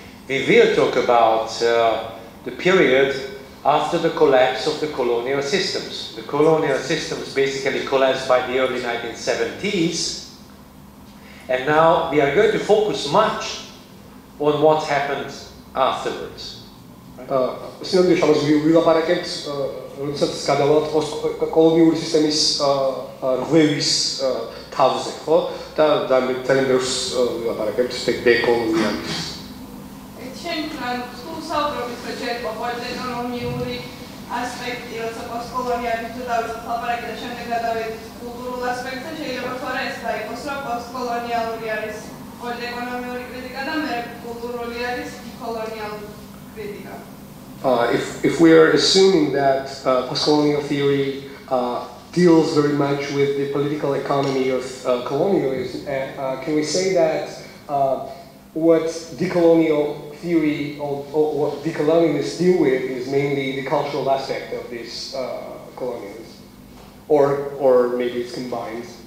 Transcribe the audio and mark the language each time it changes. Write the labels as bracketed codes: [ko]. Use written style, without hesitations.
[en] We will talk about the period after the collapse of the colonial systems. The colonial systems basically collapsed by the early 1970s, and now we are going to focus much on what happened afterwards. [ka] სინამდვილეში ამას ვილაპარაკებთ, როდესაც გადავალთ კოლონიური სისტემის რღვევის თავზე, ხო? და ძალიან ბევრს ვილაპარაკებთ დეკოლონიალიზმის. ჩვენ საუბრობთ, რომ ჯერ პოლიტეკონომიური ასპექტი, როცა პოსტკოლონიალიზმზე დავიწყოთ ლაპარაკი და შემდეგ გადავიდეთ კულტურულ ასპექტზე, შეიძლება თუ არა ეს დაიყოს, რომ პოსტკოლონიალური არის პოლიტეკონომიური კრიტიკა და მე კულტურული არის decolonial critica. [en] If we are assuming that postcolonial theory deals very much with the political economy of colonialism, can we say that what decolonial theory or what decolonialists deal with is mainly the cultural aspect of this colonialism, or maybe it's combined?